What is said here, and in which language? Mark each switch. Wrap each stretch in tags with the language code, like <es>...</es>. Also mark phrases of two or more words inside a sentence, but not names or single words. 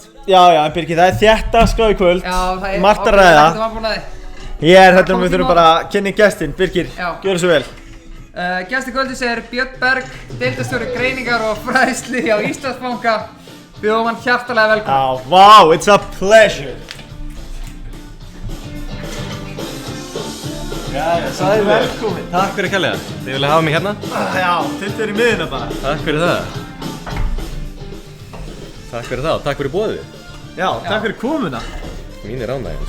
<is>Já, en Birgir, það er þétt dagskrá í kvöld. Já, það er margt að ræða. Ég hérna við þurfum bara að kynna gestinn. Birgir, gjörðu svo vel. Gestur kvöldis er Björn Berg, deildarstjóri greiningar og fræðslu hjá Íslandsbanka. Bjóðum hann hjartalega velkominn.</is> <en>Wow, it's a pleasure.</en> <is>Sæl, velkomin. Takk fyrir kærlega. Þið vilja hafa mig hérna? Já, tiltu þér í miðuna bara. Takk fyrir það. Takk fyrir það og takk fyrir boðið. Já, takk fyrir komuna. Mín er ánægjan.</is>